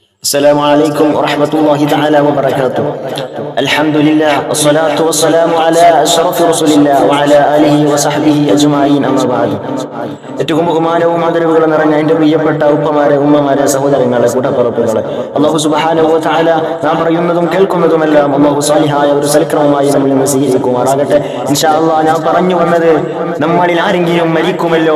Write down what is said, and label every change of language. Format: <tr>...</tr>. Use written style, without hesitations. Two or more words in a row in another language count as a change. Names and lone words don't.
<ar>السلام عليكم ورحمة الله تعالى وبركاته. الحمد لله والصلاة والسلام على أشرف رسول الله وعلى آله وصحبه أجمعين أما بعد.</ar> <ml>ഏറ്റവും ബഹുമാനവും ആദരവുകളും നിറഞ്ഞ എൻ്റെ പ്രിയപ്പെട്ട ഉപ്പമാരെ, ഉമ്മമാരെ, സഹോദരങ്ങളെ, കൂടപ്പുറപ്പുകളെ,</ml> <ar>الله سبحانه وتعالى</ar> <ml>നാം പറയുന്നതും കേൾക്കുന്നതുമെല്ലാം അല്ലാഹു സാലിഹായ ഒരു സൽക്രമമായി നമ്മിൽ നിന്ന് സ്വീകരിക്കുമാറാകട്ടെ.</ml> <ar>إن شاء الله</ar> <ml>ഞാൻ പറഞ്ഞു വന്നത്, നമ്മളിൽ ആരെങ്കിലും മരിക്കുമല്ലോ.</ml>